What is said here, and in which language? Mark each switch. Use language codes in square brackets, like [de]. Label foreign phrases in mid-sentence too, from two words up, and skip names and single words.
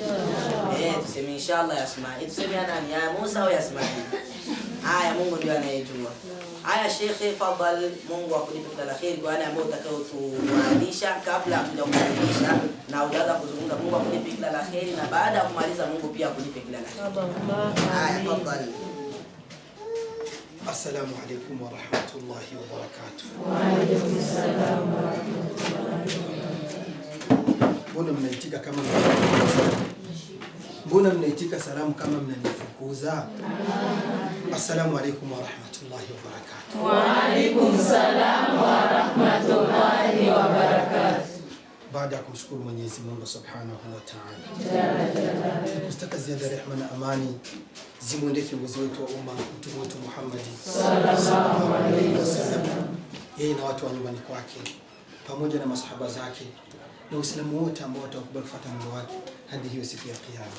[sw] Tuseme inshallah ya Ismail, tuseme nani, ya Musa au ya Ismail? Haya, Mungu ndiye anayejua. Haya shekhe, fadhali, Mungu akulipe kila la kheri kwa wale ambao utakaotuadhisha kabla hatujakuadhisha na utaanza kuzungumza. Mungu akulipe kila la kheri, na baada ya kumaliza Mungu pia akulipe kila la kheri. Haya, fadhali. [ar] السلام عليكم ورحمة الله وبركاته. وعليكم السلام ورحمة الله وبركاته. [sw] Mbona mnaitika kama mnanifukuza? Mbona mnaitika salamu kama mnanifukuza? [ar] السلام عليكم ورحمة الله وبركاته. وعليكم السلام ورحمة الله وبركاته. [sw] Baada ya kumshukuru Mwenyezi Mungu [ar] سبحانه وتعالى, [sw] kustaka ziada rehema na amani zimwendee kiongozi wetu wa umma, mtume wetu Muhammad [ar] صلى الله عليه وسلم, [sw] yeye na watu wa nyumbani kwake pamoja na masahaba zake na Uislamu wote ambao watakubali kufuata mwendo wake hadi hiyo siku ya Kiyama.